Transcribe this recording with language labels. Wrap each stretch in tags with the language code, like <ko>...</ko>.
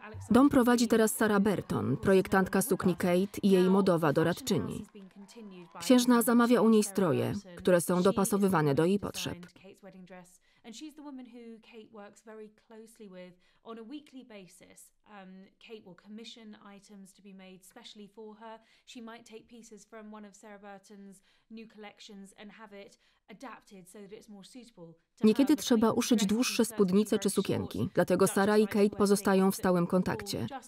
<pl>Dom prowadzi teraz Sarah Burton, projektantka sukni Kate i jej modowa doradczyni. Księżna zamawia u niej stroje, które są dopasowywane do jej potrzeb.</pl> <en>And she's the woman who Kate works very closely with on a weekly basis. Kate will commission items to be made specially for her. She might take pieces from one of Sarah Burton's new collections and have it adapted so that it's more suitable to</en> <pl>Niekiedy</pl> <en>her.</en> <pl>trzeba uszyć dłuższe spódnice czy sukienki, dlatego Sarah i Kate pozostają w stałym kontakcie.</pl>